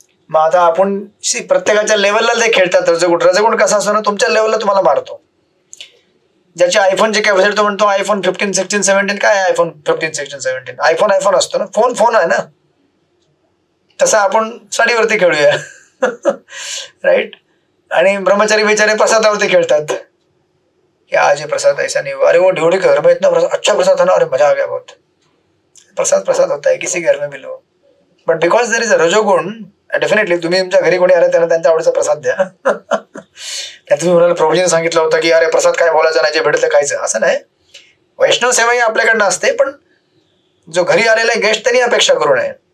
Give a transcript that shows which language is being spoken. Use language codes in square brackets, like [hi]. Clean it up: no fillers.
[mr] मग आता आपण प्रत्येकाच्या लेवलला ते खेळतात. रजगुण कसा असतो ना, तुमच्या लेवलला तुम्हाला मारतो. ज्याचे आयफोनचे कॅपॅसिटी तो म्हणतो आयफोन 15, 16, 17. काय आहे आयफोन 15, 16, 17? आयफोन असतो ना, फोन आहे ना. तसं आपण साडीवरती खेळूया, राईट. आणि ब्रह्मचारी बेचारे प्रसादावरती खेळतात की आज हे [hi] प्रसाद ऐसा नहीं, अरे वो ढिवड़ी घर में इतना प्रसाद, अच्छा प्रसाद था ना, अरे मजा आ गया बहुत. प्रसाद होता है किसी घर में भी लो. [en] but because there is a [mr] रजोगुण, डेफिनेटली तुम्ही तुमच्या घरी कोणी आलं त्यांना त्यांच्या आवडीचा प्रसाद द्या. तुम्ही म्हणाल प्रभूजीने सांगितलं होतं की अरे प्रसाद काय बोलायचं नाही, जे भेटलं खायचं, असं नाही. वैष्णव सेवा ही आपल्याकडनं असते, पण जो घरी आलेला गेस्ट त्यांनी अपेक्षा करू नये.